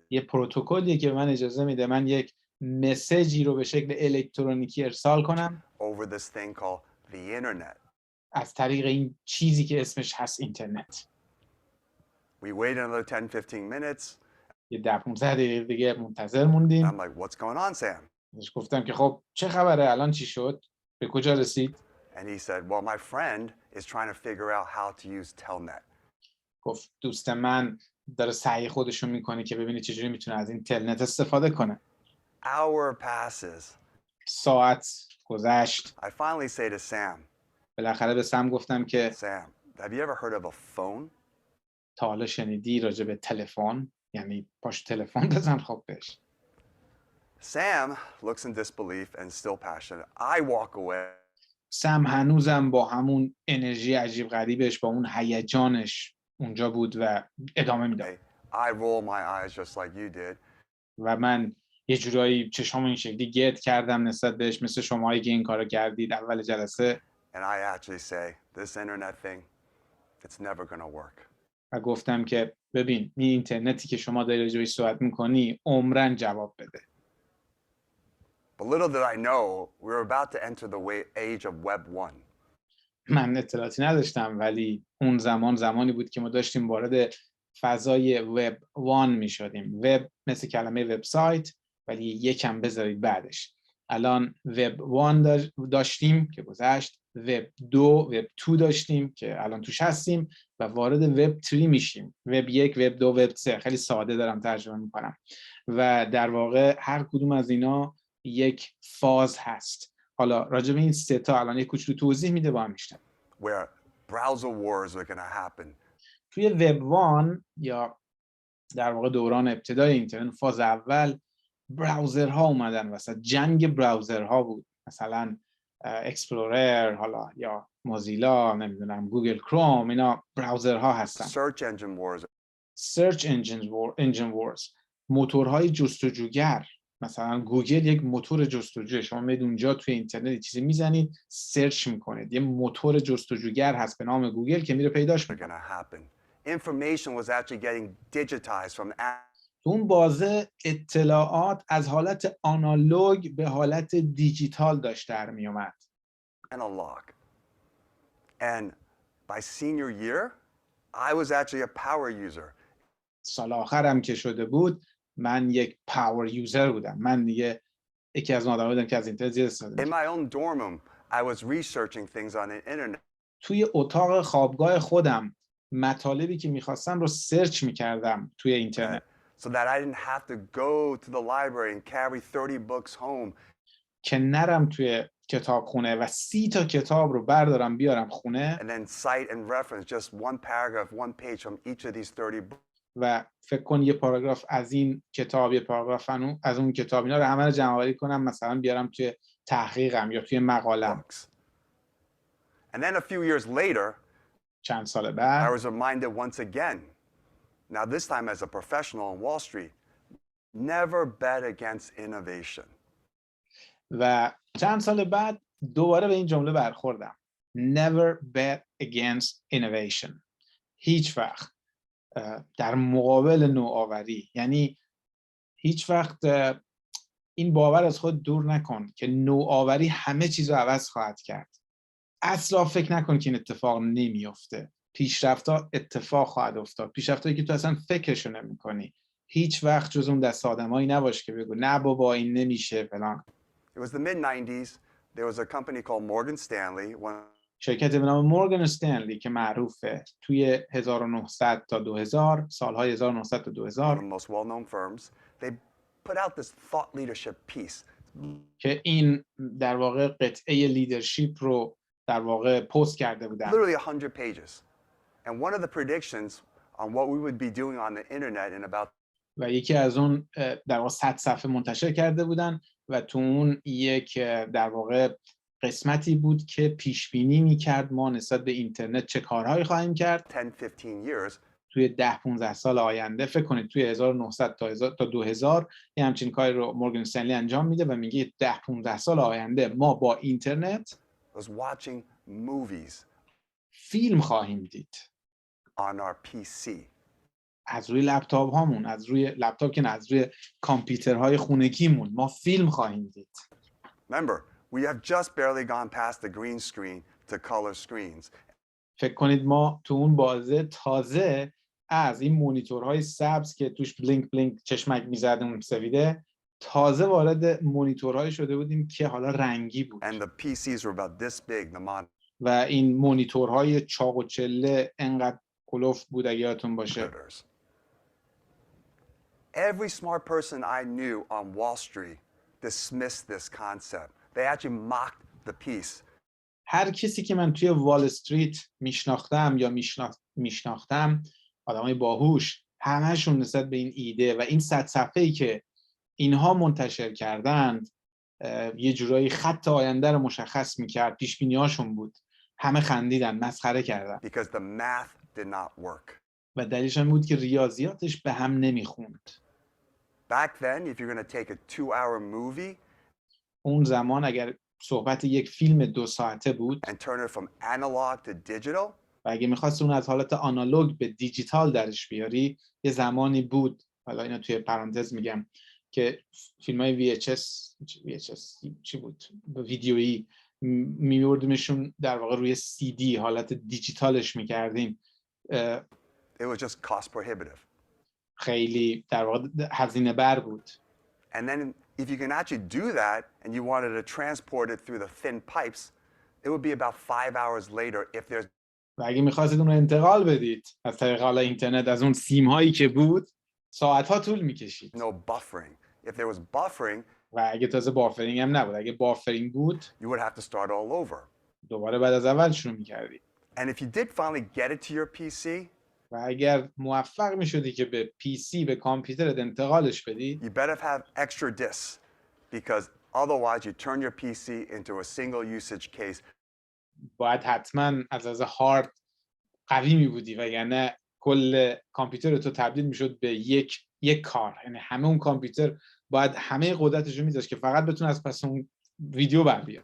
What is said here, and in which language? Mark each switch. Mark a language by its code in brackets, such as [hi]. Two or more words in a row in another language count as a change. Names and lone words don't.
[fa] یه پروتکلیه که من اجازه میده من یک مسیجی رو به شکل الکترونیکی ارسال کنم [en] over this thing called the internet. [fa] از طریق این چیزی که اسمش هست اینترنت. [en] We waited another 10-15 minutes. [fa] یه 10-15 دقیقه دیگه منتظر موندیم. [en] I'm like, what's going on, Sam? [fa] بهش گفتم که خب چه خبره، الان چی شد؟ به کجا رسید؟ [en] And he said, well, my friend is trying to figure out how to use Telnet. [fa] گفت دوست من داره سعی خودشو میکنه که ببینه چجوری میتونه از این تلنت استفاده کنه. [en] Hour passes. [fa] ساعت گذشت. [en] I finally say to Sam. [fa] بالاخره به سم گفتم که [en] Sam, have you ever heard of a phone? [fa] تا حالا شنیدی راجع به تلفن؟ یعنی پاش تلفن بزن خب بهش. [en] Sam looks in disbelief and still passionate. I walk away. [fa] سم هنوزم با همون انرژی عجیب غریبش، با اون هیجانش اونجا بود و ادامه میداد. [en] I roll my eyes just like you did. [fa] و من یه جورایی چشام این شکلی گرد کردم نسبت بهش، مثل شماهایی که این کارو کردید اول جلسه. [en] And I actually say, this internet thing, it's never going to work. [fa] و گفتم که ببین این اینترنتی که شما داری راجع بهش صحبت می‌کنی عمرن جواب بده. But little did I know, we were about to enter the age of Web 1. من اطلاعاتی نداشتم ولی اون زمانی بود که ما داشتیم وارد فضای وب 1 می‌شدیم. وب مثل کلمه وبسایت ولی یکم بذارید بعدش. الان وب 1 داشتیم که گذشت، وب 2 وب 2 داشتیم که الان توش هستیم و وارد وب 3 میشیم. وب 1 وب 2 وب 3 خیلی ساده دارم ترجمه میکنم و در واقع هر کدوم از اینا یک فاز هست. حالا راجع به این سه تا الان یک کوچولو توضیح میده با هم میشنم. [en] where browser wars were going to happen. [fa] توی وب وان یا در واقع دوران ابتدای اینترنت فاز اول براوزرها اومدن وسط، جنگ براوزرها بود، مثلا اکسپلورر حالا یا موزیلا، نمیدونم گوگل کروم، اینا براوزرها هستن. [en] Search engine wars. Search engine wars، [fa] موتورهای جستجوگر. مثلا گوگل یک موتور جستجوه، شما میید اونجا توی اینترنت چیزی میزنید سرچ میکنید، یه موتور جستجوگر هست به نام گوگل که میره پیداش میکنه. [en] Information was actually getting digitized from [fa] اون بازه اطلاعات از حالت آنالوگ به حالت دیجیتال داشت در می اومد. [en] analog. And by senior year, I was actually a power user. [fa] سال آخرم که شده بود من یک [en] power user [fa] بودم. من دیگه یکی از آدم‌ها بودم که از اینترنت زیاد استفاده [en] In my own dorm room, I was researching things on the internet. [fa] توی اتاق خوابگاه خودم مطالبی که می‌خواستم رو سرچ می‌کردم توی اینترنت. [en] So that I didn't have to go to the library and carry 30 books home. [fa] که نرم توی کتابخونه و 30 تا کتاب رو بردارم بیارم خونه. [en] And then cite and reference just one paragraph, one page from each of these 30 books. [fa] و فکر کن یه پاراگراف از این کتاب، یه پاراگراف از اون کتاب، اینا رو همه رو جمع‌آوری کنم مثلا بیارم توی تحقیقم یا توی مقالم. [en] And then a few years later, [fa] چند سال بعد [en] I was reminded once again. Now this time as a professional on Wall Street, never bet against innovation. [fa] و چند سال بعد دوباره به این جمله برخوردم. [en] Never bet against innovation. [fa] هیچ وقت در مقابل نوآوری، یعنی هیچ وقت این باور از خود دور نکن که نوآوری همه چیز رو عوض خواهد کرد. اصلا فکر نکن که این اتفاق نمیفته. پیشرفت‌ها اتفاق خواهد افتاد. پیشرفتایی که تو اصلا فکرشو نمی‌کنی. هیچ وقت جز اون دست آدمایی نباش که بگو نه بابا این نمیشه فلان. [en] It was the mid-90s. There was a company called Morgan Stanley. [fa] شرکت به نام مورگان استنلی که معروفه توی 1900 تا 2000 سالهای 1900 تا 2000 [en] one of the most well-known firms. They put out this thought leadership piece. [fa] که این در واقع قطعه لیدرشپ رو در واقع پست کرده بودن. [en] Literally 100 pages. And one of the predictions on what we would be doing on the internet in about [fa] و یکی از اون در واقع 100 صفحه منتشر کرده بودن و تو اون یک در واقع قسمتی بود که پیش بینی می‌کرد ما نسبت به اینترنت چه کارهایی خواهیم کرد [en] 10-15 years. [fa] توی 10-15 سال آینده. فکر کنید توی 1900 تا 2000 یه همچین کاری رو مورگان استنلی انجام میده و میگه 10-15 سال آینده ما با اینترنت [en] Was watching movies [fa] فیلم خواهیم دید [en] on our PC. [fa] از روی لپتاپ هامون، از روی لپتاپ که نه، از روی کامپیوترهای خونگیمون ما فیلم خواهیم دید. [en] Remember, we have just barely gone past the green screen to color screens. [fa] فکر کنید ما تو اون بازه تازه از این مونیتورهای سبز که توش [en] blink blink [fa] چشمک میزد اون سفیده، تازه وارد مونیتورهای شده بودیم که حالا رنگی بود. [en] And the PCs were about this big, the [fa] و این مونیتورهای چاق و چله انقدر کلوف بود اگه یادتون باشه. [en] monitors. Every smart person I knew on Wall Street dismissed this concept. They actually mocked the piece. [fa] هر کسی که من توی وال استریت میشناختم یا میشناختم آدمای باهوش، همه‌شون نسبت به این ایده و این 100 صفحه‌ای که اینها منتشر کردند یه جورایی خط آینده رو مشخص می‌کرد، پیش بینی‌هاشون بود. همه خندیدن، مسخره کردن. [en] Because the math did not work. [fa] و دلیلش این بود که ریاضیاتش به هم نمیخوند. [en] Back then, if you're going to take a 2-hour movie [fa] اون زمان اگر صحبت یک فیلم 2 ساعته بود [en] and turn it from analog to digital, [fa] و اگه می‌خواستی اون از حالت آنالوگ به دیجیتال درش بیاری، یه زمانی بود، حالا اینو توی پرانتز میگم، که فیلم‌های VHS چی بود؟ ویدیویی می‌بردیمشون در واقع روی CD حالت دیجیتالش می‌کردیم. [en] it was just cost prohibitive. [fa] خیلی در واقع هزینه بر بود. [en] And then if you can actually do that and you wanted to transport it through the thin pipes, it would be about 5 hours later if there's [fa] و اگه می‌خواستید اون رو انتقال بدید از طریق حالا اینترنت از اون سیم‌هایی که بود، ساعت‌ها طول می‌کشید. [en] no buffering. If there was buffering, [fa] و اگه تازه بافرینگ هم نبود، اگه بافرینگ بود [en] you would have to start all over. [fa] دوباره بعد از اول شروع می‌کردی. [en] And if you did finally get it to your PC, [fa] و اگر موفق میشدی که به PC به کامپیوترت انتقالش بدی، [en] you better have extra disks because otherwise you turn your PC into a single usage case. [fa] باید حتما از هارد قوی می بودی وگرنه کل کامپیوتر تو تبدیل میشد به یک کار. یعنی همه اون کامپیوتر باید همه قدرتش رو میذاشت که فقط بتونه از پس اون ویدیو بر بیاد.